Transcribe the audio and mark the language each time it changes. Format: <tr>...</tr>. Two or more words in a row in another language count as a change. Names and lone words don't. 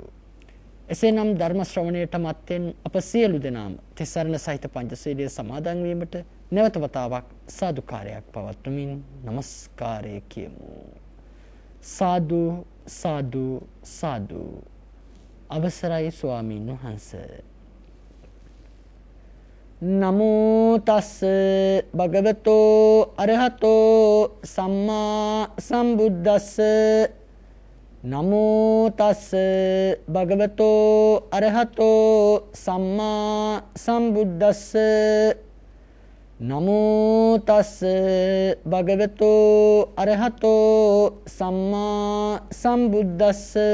<si>එසේනම් ධර්ම ශ්‍රවණයට මත්තෙන් අප සියලු දෙනාම තිසරණ සහිත පංචශීලයේ සමාදන් වීමට නැවත වතාවක් සාදුකාරයක් පවත්වමින් নমස්කාරය කියමු. සාදු සාදු සාදු. අවසරයි ස්වාමීන් වහන්සේ.</si> <pi>නමෝ තස් භගවතෝ අරහතෝ සම්මා සම්බුද්දස්ස. නමෝ තස් භගවතෝ අරහතෝ සම්මා සම්බුද්දස්ස. නමෝ තස් භගවතෝ අරහතෝ සම්මා සම්බුද්දස්ස.</pi>